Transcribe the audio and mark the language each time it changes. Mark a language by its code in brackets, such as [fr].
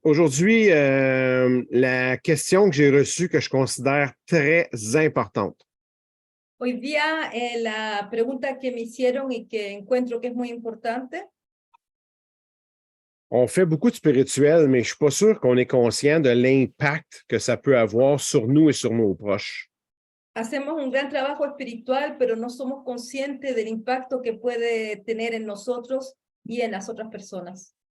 [fr] Aujourd'hui, la question que j'ai reçue que je considère très importante. [es] Hoy día la pregunta que me hicieron y que encuentro que es muy importante. [fr] On fait beaucoup de spirituel, mais je ne suis pas sûr qu'on est conscient de l'impact que ça peut avoir sur nous et sur nos proches. [es] Hacemos un gran trabajo espiritual, pero no somos conscientes del impacto que puede tener en nosotros y en las otras personas.